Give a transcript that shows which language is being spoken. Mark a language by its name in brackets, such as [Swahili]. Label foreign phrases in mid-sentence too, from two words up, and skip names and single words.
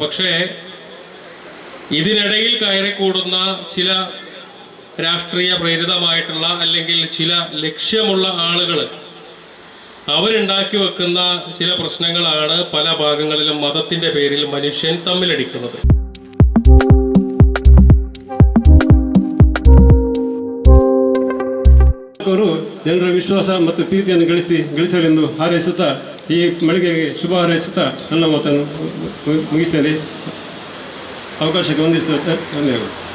[Malayalam] പക്ഷേ ഇതിനിടയിൽ കയറിക്കൂടുന്ന ചില രാഷ്ട്രീയ പ്രേരിതമായിട്ടുള്ള അല്ലെങ്കിൽ ചില ലക്ഷ്യമുള്ള ആളുകൾ അവരുണ്ടാക്കി വെക്കുന്ന ചില പ്രശ്നങ്ങളാണ് പല ഭാഗങ്ങളിലും മതത്തിൻ്റെ പേരിൽ മനുഷ്യൻ തമ്മിലടിക്കുന്നത്. [Kannada] ಅವರು ಜನರ ವಿಶ್ವಾಸ ಮತ್ತು ಪ್ರೀತಿಯನ್ನು ಗಳಿಸಲೆಂದು ಹಾರೈಸುತ್ತಾ ಈ ಮಳಿಗೆಗೆ ಶುಭ ಹಾರೈಸುತ್ತಾ ನನ್ನ ಮಾತನ್ನು ಮುಗಿಸ್ತೇನೆ. ಅವಕಾಶಕ್ಕೆ ವಂದಿಸುತ್ತೆ. ಧನ್ಯವಾದ.